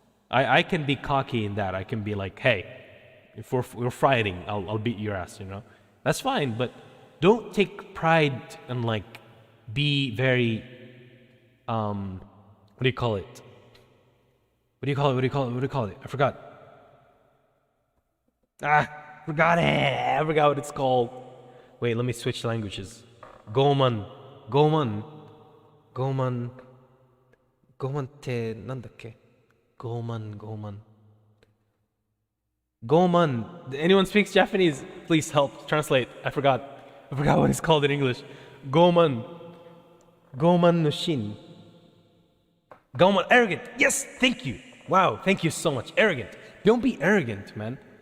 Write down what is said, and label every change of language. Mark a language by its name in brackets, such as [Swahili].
[English] I can be cocky in that. I can be like, hey, if we're fighting, I'll beat your ass, That's fine, but don't take pride and like be very, what do you call it? What do you call it? I forgot. Forgot it. I forgot what it's called. Wait, let me switch languages. [Japanese] Gomanってなんだっけ? Goman. [English] Anyone speaks Japanese? Please help translate. I forgot what it's called in English. [Japanese] Goman no shin. [English] Goman, arrogant. Yes, thank you. Wow, thank you so much. Arrogant. Don't be arrogant, man.